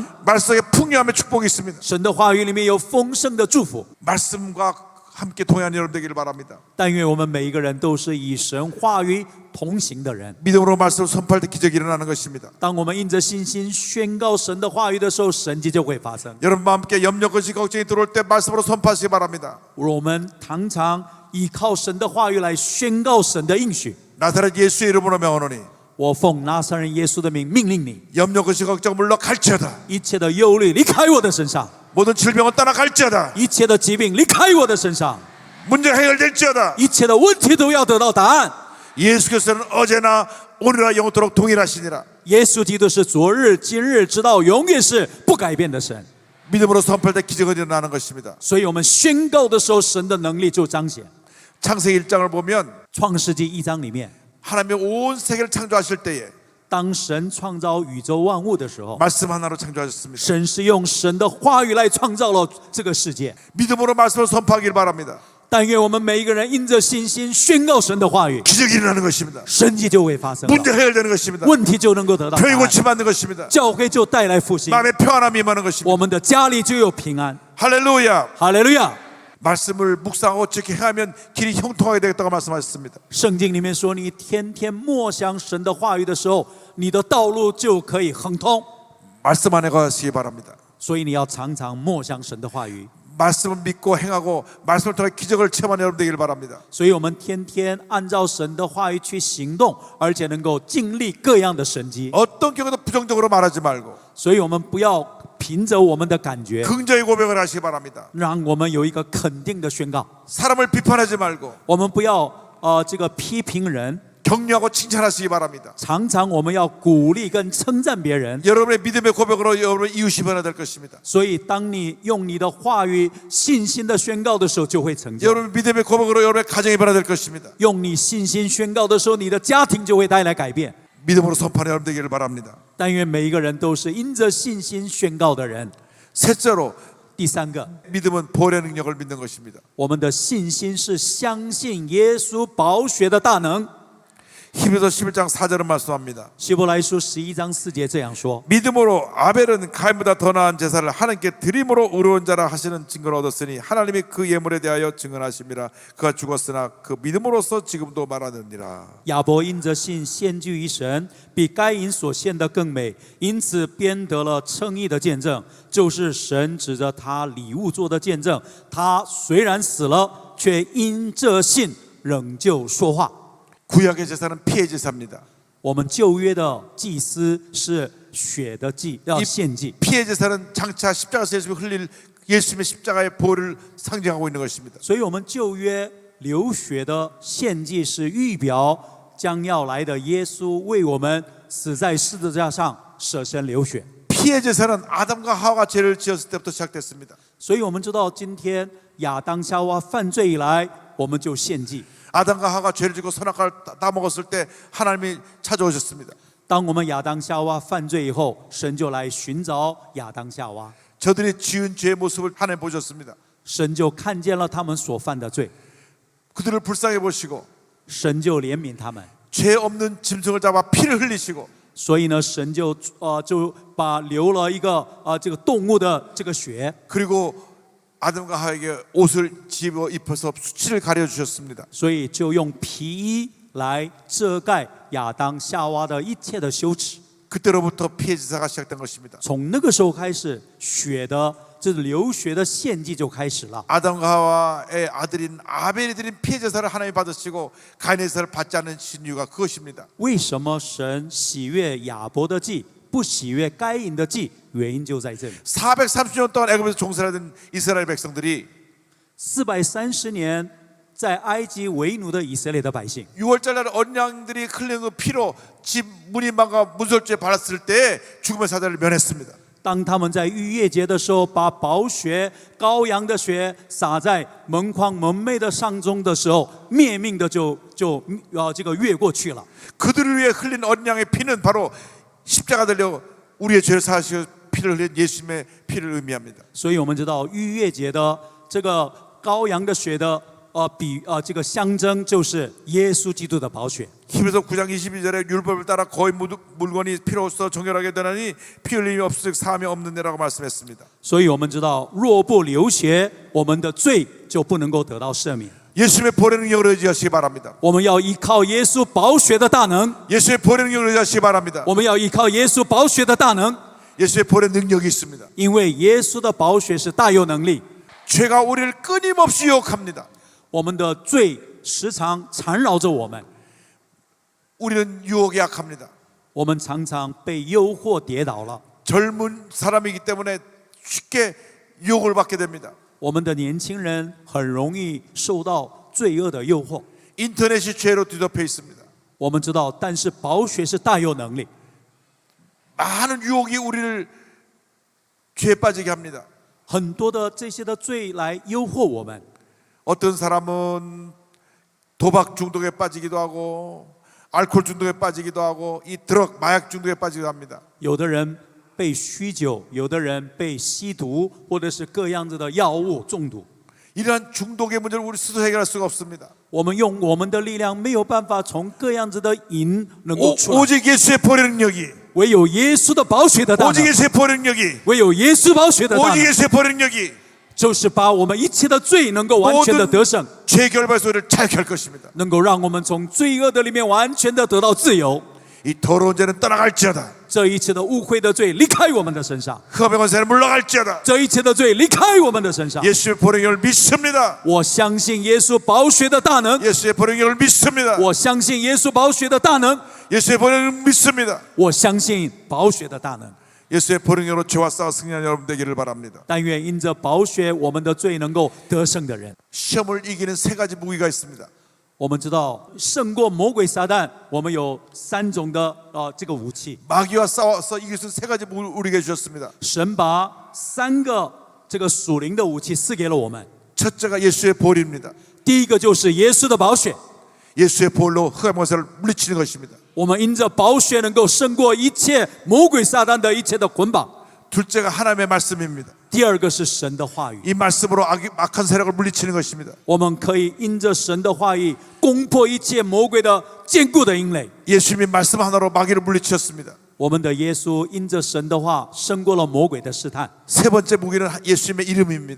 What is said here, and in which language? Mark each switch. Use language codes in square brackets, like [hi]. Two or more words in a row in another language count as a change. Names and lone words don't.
[ko] 말 속에 풍요함의 축복이 있습니다. [zh] 神的话语里面有丰盛的祝福。 [ko] 말씀과 함께 동행하는 여러분 되기를 바랍니다. [zh] 但愿我们每一个人都是以神话语同行的人。 [ko] 믿음으로 말씀을 선포할 때 기적이 일어나는 것입니다. [zh] 当我们因着信心宣告神的话语的时候，神迹就会发生。 [ko] 여러분과 함께 염려, 근심, 걱정이 들어올 때 말씀으로 선포하시기 바랍니다. [zh] 我们常常依靠神的话语来宣告神的应许。 [ko] 나사렛 예수의 이름으로 명하노니 [zh] 我奉拿撒勒耶稣的名命令你， [ko] 염려, 근심, 걱정 물러갈지어다. [zh] 一切的忧虑离开我的身上， [ko] 모든 질병은 떠나갈지어다. [zh] 一切的疾病离开我的身上， [ko] 문제가 해결될지어다. [zh] 一切的问题都要得到答案。 [ko] 예수께서는 어제나 오늘이나 영원토록 동일하시니라. [zh] 耶稣基督是昨日、今日，直到永远是不改变的神。 [ko] 믿음으로 선포할 때 기적이 일어나는 것입니다. [zh] 所以我们宣告的时候，神的能力就彰显。 [ko] 창세기 1장을 보면 [zh] 创世纪1章里面， [ko] 하나님이 온 세계를 창조하실 때에 [zh] 当神创造宇宙万物的时候， [ko] 말씀 하나로 창조하셨습니다. [zh] 神是用神的话语来创造了这个世界。 [ko] 믿음으로 말씀을 선포하길 바랍니다. [zh] 但愿我们每一个人因着信心宣告神的话语， [ko] 기적이 일어나는 것입니다. [zh] 神迹就会发生了， [ko] 문제 해결되는 것입니다. [zh] 问题就能够得到答 [ko] 병이 [zh] 案， [ko] 고침받는 것입니다. [zh] 教会就带来复兴， [ko] 마음의 평안함이 임하는 것입니다. [zh] 我们的家里就有平安。 [ko] 할렐루야. [zh] 哈利路亚！ [ko] 말씀을 묵상하고 지켜 행하면 길이 형통하게 되겠다고 말씀하셨습니다. [zh] 圣经里面说，你天天默想神的话语的时候，你的道路就可以亨通。 [ko] 말씀 안에 가시기 바랍니다. [zh] 所以你要常常默想神的话语。 [ko] 말씀을 믿고 행하고 말씀을 통해 기적을 체험하는 여러분 되기를 바랍니다. [zh] 所以我们天天按照神的话语去行动，而且能够经历各样的神迹。 [ko] 어떤 경우도 부정적으로 말하지 말고 [zh] 所以我们不要凭着我们的感觉， [ko] 긍정의 고백을 하시기 바랍니다. [zh] 让我们有一个肯定的宣告。 [ko] 사람을 비판하지 말고 [zh] 我们不要这个批评人， [ko] 격려하고 칭찬하시기 바랍니다. [zh] 常常我们要鼓励跟称赞别人。 [ko] 여러분의 믿음의 고백으로 여러분의 이웃이 변화될 것입니다. [zh] 所以当你用你的话语信心的宣告的时候，就会成就。 [ko] 여러분 믿음의 고백으로 여러분의 가정이 변화될 것입니다. [zh] 用你信心宣告的时候，你的家庭就会带来改变。 [ko] 믿음으로 선포하는 여러분 되기를 바랍니다. [zh] 但愿每一个人都是因着信心宣告的人。 [ko] 셋째로 [zh] 第三个， [ko] 믿음은 보혈의 능력을 믿는 것입니다. [zh] 我们的信心是相信耶稣宝血的大能。 [ko] 히브리서 11장 4절은 말씀합니다. [zh] 希伯来书11章4节这样说： [ko] 믿음으로 아벨은 가인보다 더 나은 제사를 하나님께 드림으로 의로운 자라 하시는 증거를 얻었으니 하나님이 그 예물에 대하여 증언하심이라. 그가 죽었으나 그 믿음으로써 지금도 말하느니라. [zh] 亚伯因着信献祭于神，比该隐所献的更美，因此编得了称义的见证，就是神指着他礼物做的见证。他虽然死了，却因这信仍旧说话。 [ko] 구약의 제사는 피의 제사입니다. [zh] 我们旧约的祭司是血的祭，要献祭。 [ko] 피의 제사는 장차 십자가에서 예수님이 흘릴 예수님의 십자가의 보혈을 상징하고 있는 것입니다. [zh] 所以，我们旧约流血的献祭是预表将要来的耶稣为我们死在十字架上舍身流血。 [ko] 피의 제사는 아담과 하와가 죄를 지었을 때부터 시작됐습니다. [zh] 所以我们知道，今天亚当夏娃犯罪以来，我们就献祭。 [ko] 아담과 하와가 죄를 지고 선악과를 따먹었을 때 하나님이 찾아오셨습니다. [zh] 当我们亚当夏娃犯罪以后，神就来寻找亚当夏娃， [ko] 저들이 지은 죄의 모습을 하나님 보셨습니다. [zh] 神就看见了他们所犯的罪， [ko] 그들을 불쌍히 보시고 [zh] 神就怜悯他们。 [ko] 죄 없는 짐승을 잡아 피를 흘리시고 [zh] 所以呢，神就把流了一个这个动物的这个血， [ko] 그리고 아담과 하와에게 옷을 집어 입혀서 수치를 가려 주셨습니다. [zh] 所以就用皮衣来遮盖亚当夏娃的一切的羞耻。 [ko] 그때로부터 피의 제사가 시작된 것입니다. [zh] 从那个时候开始，这流血的献祭就开始了。 [ko] 아담과 하와의 아들인 아벨이 드린 피의 제사를 하나님이 받으시고 가인의 제사를 받지 않는 이유가 그것입니다. [zh] 为什么神喜悦亚伯的祭，不喜悦该隐的祭？原因就在这里。 [ko] 430년 동안 애굽에서 종살이던 이스라엘 백성들이 [zh] 430 年在埃及为奴的以色列的百姓， [ko] 6월절 날 어린 양들이 흘리는 그 피로 집 문인방과 문설주에 발랐을 때 죽음의 사자를 면했습니다. [zh] 当他们在逾越节的时候，把宝血、羔羊的血洒在门框门楣的上中的时候，灭命的就这个越过去了。 [ko] 그들을 위해 흘린 어린 양의 피는 바로 십자가 달려 우리의 죄를 사하시고 피를 흘린 예수님의 피를 의미합니다. [zh] 所以我们知道逾越节的这个羔羊的血的这个象征就是耶稣基督的宝血。 [ko] 히브리서 9장 22절에 율법을 따라 거의 물건이 필요없어 정결하게 되나니 피 흘림이 없을 사함이 없는 데라고 말씀했습니다. [zh] 所以我们知道，若不流血，我们的罪就不能够得到赦免。 [ko] 예수님의 보혈의 능력을 의지하시기 바랍니다. [zh] 我们要依靠耶稣宝血的大能， [ko] 예수의 보혈의 능력을 의지하시기 바랍니다. [zh] 我们要依靠耶稣宝血的大能， [ko] 예수의 보혈의 능력이 있습니다. [zh] 因为耶稣的宝血是大有能力。 [ko] 죄가 우리를 끊임없이 유혹합니다. [zh] 我们的罪时常缠绕着我们， [ko] 우리는 유혹에 약합니다. [zh] 我们常常被诱惑跌倒了。 [ko] 젊은 사람이기 때문에 쉽게 유혹을 받게 됩니다. [zh] 我们的年轻人很容易受到罪恶的诱惑。 [ko] 인터넷이 죄로 뒤덮여 있습니다. [zh] 我们知道，但是宝血是大有能力， [ko] 많은 유혹이 우리를 죄에 빠지게 합니다. [zh] 很多的这些的罪来诱惑我们。 [ko] 어떤 사람은 도박 중독에 빠지기도 하고 알코올 중독에 빠지기도 하고 이 드럭 마약 중독에 빠지기도 합니다. [zh] 有的人被酗酒，有的人被吸毒，或者是各样子的药物中毒。 [ko] 이러한 중독의 문제를 우리 스스로 해결할 수가 없습니다. [zh] 我们用我们的力量没有办法从各样子的瘾能够出来， [ko] 오직 예수의 보혈의 능력이 [zh] 唯有耶稣的宝血的大 [ko] 오직 [zh] 能， [ko] 예수의 보혈의 능력이 [zh] 唯有耶稣宝血的大 [ko] 오직 [zh] 能， [ko] 예수의 보혈의 능력이 [zh] 就是把我们一切的罪能够完全的得胜， [ko] 죄 결발 소리를 자유케 할 것입니다. [zh] 能够让我们从罪恶的里面完全的得到自由。 [ko] 이 더러운 죄는 떠나갈지어다. [zh] 这一切的污秽的罪离开我们的身上， [ko] 흑암의 권세는 물러갈지어다. [zh] 这一切的罪离开我们的身上。 [ko] 예수의 보혈의 능력을 믿습니다. [zh] 我相信耶稣宝血的大能， [ko] 예수의 보혈의 능력을 믿습니다. [zh] 我相信耶稣宝血的大能， [ko] 예수의 보혈의 능력을 믿습니다. [zh] 我相信宝血的大能。 [ko] 예수의 보혈의 능력으로 죄와 싸워 승리하는 여러분 되기를 바랍니다. [zh] 但愿因着宝血，我们的罪能够得胜的人。 [ko] 시험을 이기는 세 가지 무기가 있습니다. [zh] 我们知道胜过魔鬼撒旦，我们有3种的这个武器。 [ko] 마귀와 싸워서 이길 수 있는 세 가지 무기를 우리에게 주셨습니다. [zh] 神把3个这个属灵的武器赐给了我们。 [ko] 첫째가 예수의 보혈입니다. [zh] 第一个就是耶稣的宝血， [ko] 예수의 보혈로 흑암의 권세를 물리치는 것입니다. [zh] 我们因着宝血能够胜过一切魔鬼撒旦的一切的捆绑。 [ko] 둘째가 하나님의 말씀입니다. [zh] 第二个是神的话语， [ko] 이 말씀으로 악한 세력을 물리치는 것입니다. [zh] 我们可以因着神的话语攻破一切魔鬼的坚固的营垒。 [ko] 예수님이 말씀 하나로 마귀를 물리치셨습니다. [zh] 我们的耶稣因着神的话胜过了魔鬼的试探。 [ko] 세 번째 무기는 예수님의 이름입니다.